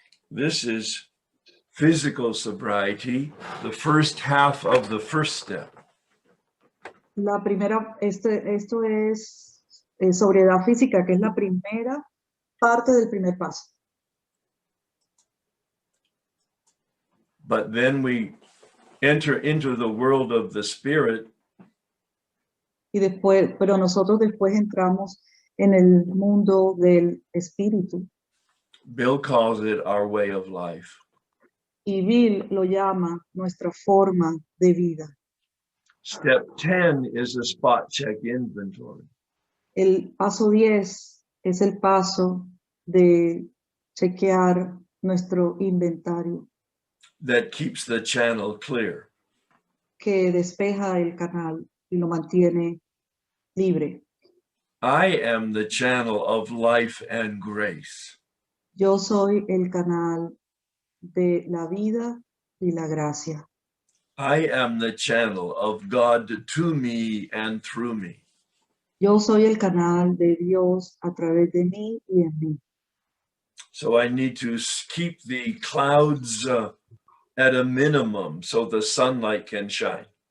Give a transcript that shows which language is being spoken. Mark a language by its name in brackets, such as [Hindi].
[English] This is physical sobriety, the first half of the first step. [Spanish] La primera, esto es sobriedad física, que es la primera parte del primer paso. [English] But then we enter into the world of the spirit, [Spanish] Y después, pero nosotros después entramos en el mundo del espíritu, [English] Bill calls it our way of life. [Spanish] Y Bill lo llama nuestra forma de vida. [English] Step 10 is a spot check inventory. [Spanish] El paso 10 es el paso de chequear nuestro inventario, [English] that keeps the channel clear. [Spanish] que despeja el canal y lo mantiene libre. [English] I am the channel of life and grace. [Spanish] Yo soy el canal de la vida y la gracia. [English] I am the channel of God to me and through me. [Spanish] Yo soy el canal de Dios a través de mí y en mí. [English] So I need to keep the clouds at a minimum so the sunlight can shine.